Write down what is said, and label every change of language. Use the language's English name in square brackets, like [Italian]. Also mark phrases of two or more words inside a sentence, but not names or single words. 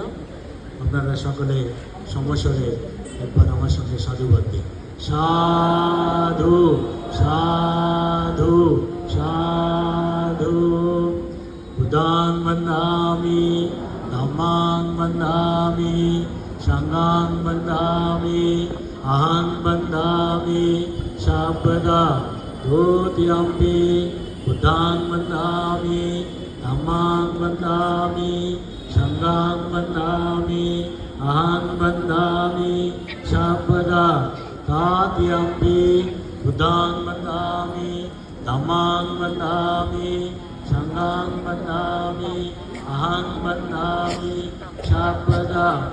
[Bangla] আপনারা সকলে সমস্বরে একবার আমার সঙ্গে সাধুবাদ দিন। সাধু সাধু সাধু। [Pali] বুদ্ধাং বন্দামি ধম্মাং বন্দামি সংঘাং বন্দামি अहं वन्दामि सर्वदा द्वितीयम्पि बुद्धं वन्दामि धम्मं वन्दामि संघं वन्दामि अहं वन्दामि सर्वदा तृतीयम्पि बुद्धं वन्दामि धम्मं वन्दामि संघं वन्दामि अहं वन्दामि सर्वदा।